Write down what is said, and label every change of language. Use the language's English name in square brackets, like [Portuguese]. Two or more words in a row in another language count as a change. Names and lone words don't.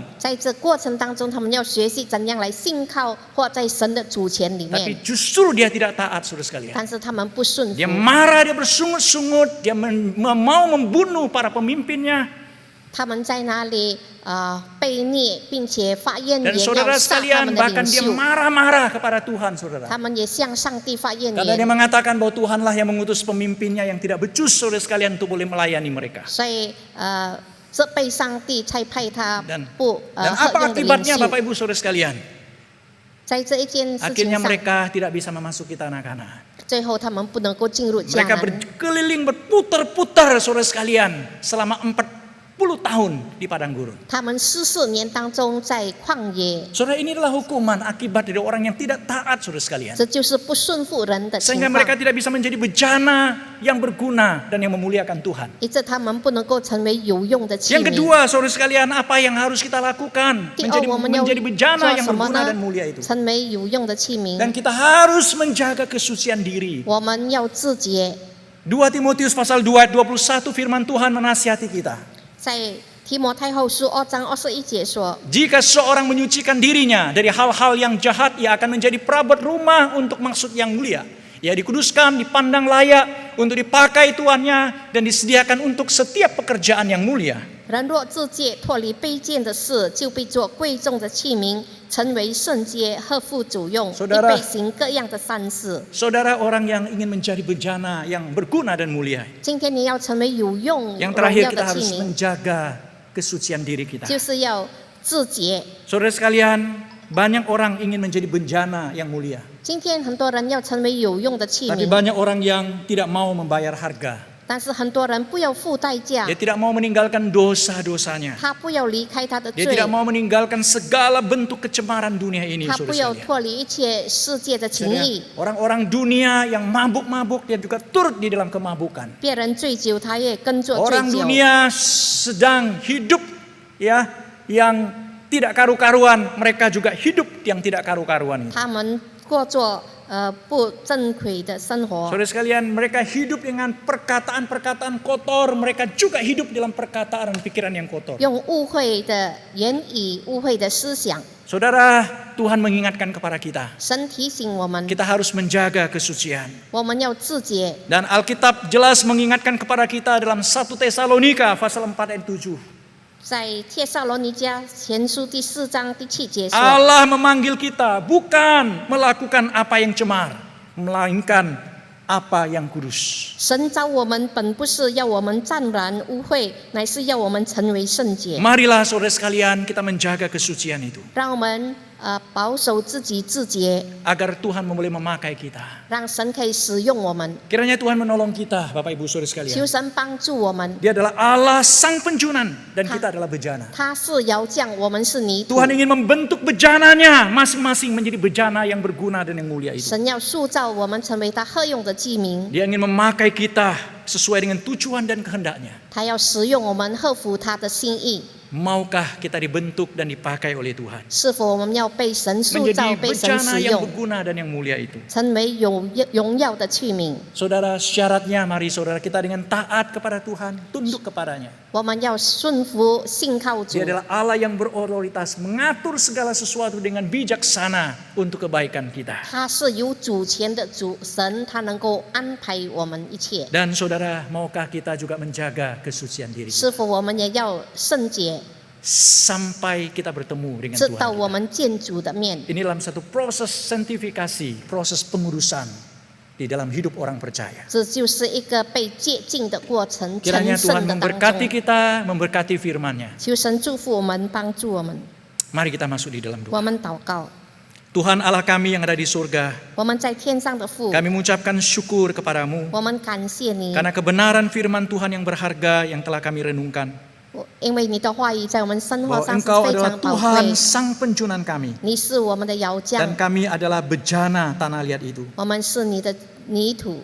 [Chinese] 在这过程当中，他们要学习怎样来信靠或在神的主权里 [Indonesian] Tapi [Chinese] 面， [Indonesian] justru dia tidak taat, saudara sekalian. [Chinese] 但是他们不顺服 [Indonesian] Dia，marah, dia bersungut-sungut, dia mau membunuh para pemimpinnya. [Chinese] 他们在那里被虐，并且发言 [Indonesian] Dan [Chinese] 言 [Indonesian] saudara [Chinese] 要杀他 [Indonesian] sekalian, [Chinese] 们的 [Indonesian] bahkan [Chinese] 领 [Indonesian] dia [Chinese] 袖， [Indonesian] marah-marah kepada Tuhan, saudara. [Chinese] 他们也向上帝发言 [Indonesian] Karena dia [Chinese] 言。 [Indonesian] mengatakan bahwa Tuhanlah yang mengutus pemimpinnya yang tidak becus, saudara sekalian, untuk boleh melayani mereka. [Chinese] 所以这被上帝差派他 [Indonesian] Dan [Chinese] 不 [Indonesian] dan [Chinese] 合 [Indonesian] apa [Chinese] 用的领 [Indonesian] akibatnya [Chinese] 袖， [Indonesian] Bapak Ibu Saudara sekalian? [Chinese] 在这一件事 [Indonesian] Akhirnya [Chinese] 情上， [Indonesian] mereka tidak bisa memasuki tanah Kanaan. [Chinese] 最后他们不能够进入迦 [Indonesian] Mereka [Chinese] 南。 [Indonesian] berkeliling berputar-putar saudara sekalian selama 40 tahun di padang gurun. [Chinese] 他们14年当中在旷野， [Indonesian] Saudara, inilah hukuman akibat dari orang yang tidak taat, saudara sekalian. [Chinese] 这就是不顺服人的情 [Indonesian] Sehingga [Chinese] 况， [Indonesian] mereka tidak bisa menjadi bejana yang berguna dan yang memuliakan Tuhan. [Chinese] 以致他们不能够成为有用的器 [Indonesian] Yang [Chinese] 皿。 [Indonesian] kedua, saudara sekalian, apa yang harus kita lakukan? [Chinese] 第二，我们要 [Indonesian] Menjadi bejana [Chinese] 做 [Indonesian] yang [Chinese] 什么 [Indonesian] berguna [Chinese] 呢 [Indonesian] dan mulia itu. [Chinese] 成为有用的器皿 [Indonesian] Dan，kita harus menjaga kesucian diri. [Chinese] 我们要自洁。 [Indonesian] 2 Timotius pasal 2 21 firman Tuhan menasihati kita. [Chinese] 在提摩太后书2章21节说， [Indonesian] Jika seorang menyucikan dirinya dari hal-hal yang jahat, ia akan menjadi perabot rumah untuk maksud yang mulia. Ia dikuduskan, dipandang layak untuk dipakai tuannya dan disediakan untuk setiap pekerjaan yang mulia. [Chinese] 人若自戒，脱离卑贱的事，就被做贵重的器皿，成为圣洁，合乎主用， [Indonesian] Saudara [Chinese] 预备行各样的善事。 [Indonesian] Saudara, orang yang ingin menjadi bejana yang berguna dan mulia, [Chinese] 今天你要成为有用、 [Indonesian] yang [Chinese] 荣 [Indonesian] terakhir [Chinese] 耀 [Indonesian] kita [Chinese] 的器 [Indonesian] harus [Chinese] 皿， [Indonesian] menjaga kesucian diri kita. [Chinese] 就是要自洁。 [Indonesian] Saudara sekalian, banyak orang ingin menjadi bejana yang mulia, [Chinese] 今天很多人要成为有用的器 [Indonesian] tapi [Chinese] 皿， [Indonesian] banyak orang yang tidak mau membayar harga. [Chinese] 但是很多人不要付代价 [Indonesian] Dia，tidak mau meninggalkan dosa-dosanya. [Chinese] 他不要离开他的 [Indonesian] Dia [Chinese] 罪， [Indonesian] tidak mau meninggalkan segala bentuk kecemaran dunia ini, [Chinese] 他不 [Indonesian] saudara [Chinese] 要 [Indonesian] sekalian. [Chinese] 脱离一切世界的情意。 [Indonesian] Orang-orang dunia yang mabuk-mabuk, dia juga turut di dalam kemabukan. [Chinese] 别人醉酒，他也跟着醉 [Indonesian] Orang [Chinese] 酒。 [Indonesian] dunia sedang hidup ya yang tidak karu-karuan, mereka juga hidup yang tidak karu-karuan. [Chinese] 他们过着不正规的生活。 [Indonesian] Saudara sekalian, mereka hidup dengan perkataan-perkataan kotor, mereka juga hidup dalam perkataan dan pikiran yang kotor. [Chinese] 用误会的言语、误会的思想。 [Indonesian] Saudara, Tuhan mengingatkan kepada kita, [Chinese] 神提醒我们， [Indonesian] kita harus menjaga kesucian. [Chinese] 我们要自洁。 [Indonesian] Dan Alkitab jelas mengingatkan kepada kita dalam 1 Tesalonika pasal 4 ayat 7. [Chinese] 在帖撒罗尼迦前书第4章第7节说， [Indonesian] Allah memanggil kita bukan melakukan apa yang cemar, melainkan apa yang kudus. [Chinese] 神召我们本不是要我们沾染污秽，乃是要我们成为圣洁。 [Indonesian] Marilah saudara sekalian kita menjaga kesucian itu. [Chinese] 让我们保守自己自洁， [Indonesian] agar Tuhan boleh memakai kita. [Chinese] 让神可以使用我们。 [Indonesian] Kiranya Tuhan menolong kita, Bapak Ibu Saudara [Chinese] 求 [Indonesian] sekalian. [Chinese] 神帮助我们， [Indonesian] Dia adalah Allah sang penjunan dan kita adalah bejana. [Chinese] 他是窑匠，我们是泥土。 [Indonesian] Tuhan ingin membentuk bejananya masing-masing menjadi bejana yang berguna dan yang mulia itu. [Chinese] 神要塑造我们成为他合用的器皿， [Indonesian] Dia ingin memakai kita sesuai dengan tujuan dan kehendaknya. [Chinese] 他要使用我们，合乎他的心意。 [Indonesian] Maukah kita dibentuk dan dipakai oleh Tuhan? [Chinese] 是否我们要被神塑 [Indonesian] Menjadi [Chinese] 造、被神 [Indonesian] bejana [Chinese] 使 [Indonesian] yang [Chinese] 用， [Indonesian] berguna dan yang mulia itu. [Chinese] 成为有荣耀的器皿？ [Indonesian] Saudara, syaratnya mari saudara kita dengan taat kepada Tuhan, tunduk kepadanya. [Chinese] 我们要顺服、信靠主 [Indonesian] Dia。adalah Allah yang berotoritas, mengatur segala sesuatu dengan bijaksana untuk kebaikan kita. [Chinese] 他是有主权的主神，他能够安排我们一切。 [Indonesian] Dan saudara, maukah kita juga menjaga kesucian diri kita [Chinese] 是否我们也要圣洁， [Indonesian] sampai kita bertemu dengan [Chinese] 直到 [Indonesian] Tuhan? [Chinese] 我们见主的面？ [Indonesian] Ini dalam satu proses sanctifikasi, proses pengurusan di dalam hidup orang percaya. [Chinese] 这就是一个被洁净的过程， [Indonesian] Kiranya [Chinese] 成 [Indonesian] Tuhan [Chinese] 圣的当 [Indonesian] memberkati [Chinese] 中。 [Indonesian] kita, memberkati firman-Nya. [Chinese] 求神祝福我们，帮助我们。 [Indonesian] Mari kita masuk di dalam [Chinese] 我 [Indonesian] doa. [Chinese] 们祷告， [Indonesian] Tuhan Allah kami yang ada di surga, [Chinese] 我们在天上的父， [Indonesian] kami mengucapkan syukur kepadamu [Chinese] 我们感谢你， [Indonesian] karena kebenaran firman Tuhan yang berharga yang telah kami renungkan. [Chinese] 因为你的话语在我们生活 [Indonesian] Bahwa [Chinese] 上是 [Indonesian] Engkau [Chinese] 非 [Indonesian] adalah [Chinese] 常宝 [Indonesian] Tuhan [Chinese] 贵。 [Indonesian] sang penjunan kami. [Chinese] 你是我们的窑 [Indonesian] Dan [Chinese] 匠， [Indonesian] kami adalah bejana tanah liat itu. [Chinese] 我们是你的泥土。